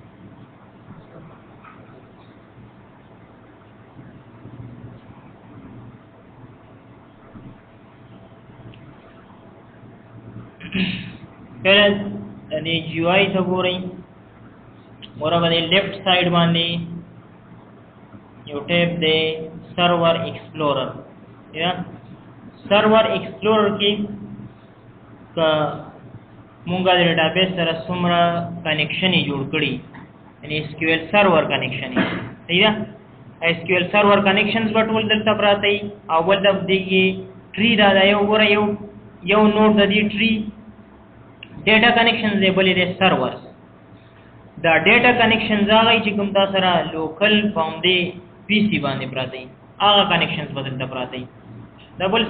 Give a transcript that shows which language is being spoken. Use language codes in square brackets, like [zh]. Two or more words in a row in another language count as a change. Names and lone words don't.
[ps] پہلے دې GUI ته ګورئ ورغه دې [en] left side [ps] باندې یو ټیب دی [en] server explorer [ps] یا [en] server explorer [ps] کې کا مونږه د ډیټابیس سره څومره کنیکشن جوړ کړی یعنی [en] SQL server connection [ps] صحیح ده [en] SQL server connections [ps] ټول دلته پراته او ول د دې ټری دا یو ګوره یو نوډ د دې ټری [en] data connections [ps] دی بلې د سرورز دا [en] data connections [ps] هغه چې کوم تاسو سره لوکل باندې PC باندې پراته هغه کنیکشنز بدلته پراته دا بل